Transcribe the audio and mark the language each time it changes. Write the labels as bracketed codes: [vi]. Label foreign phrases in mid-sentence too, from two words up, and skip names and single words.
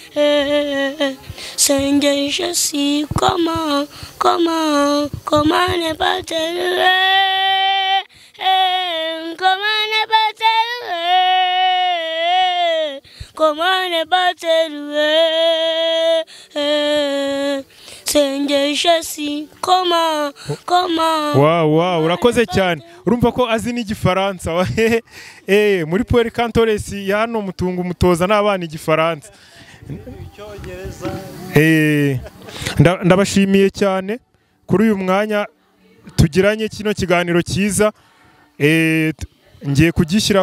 [fr] Seigneur Jésus, comment ne pas te louer, comment ne pas t'élever. [rw] Sengesha si comment wow urakoze cyane urumva ko azi n'igifaransa muri Pueri Cantores ya hano mutunga umutoza n'abana igifaransa ndabashimiye cyane kuri uyu mwanya tugiranye kino kiganiro cyiza ngiye kugishyira